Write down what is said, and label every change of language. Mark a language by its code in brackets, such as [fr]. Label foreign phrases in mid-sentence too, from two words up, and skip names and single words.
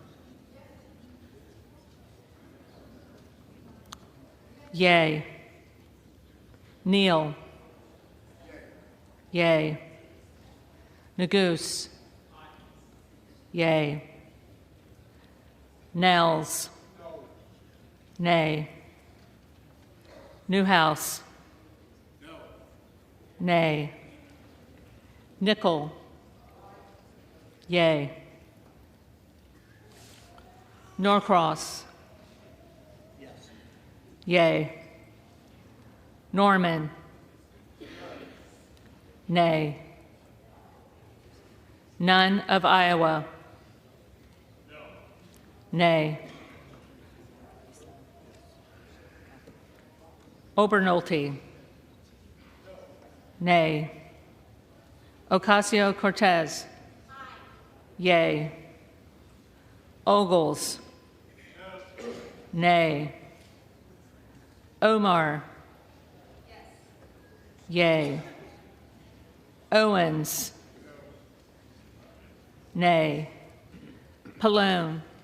[en] Yea. Neal. Yea. Neguse. Yea. Nels. Nay. Newhouse. Nay. Nickel. Yea. Norcross. Yea. Norman. Nay. None of Iowa. Nay. Obernolte. Nay. Ocasio-Cortez. Yea. Ogles. Nay. Omar. Yea. Owens. Nay. Pallone.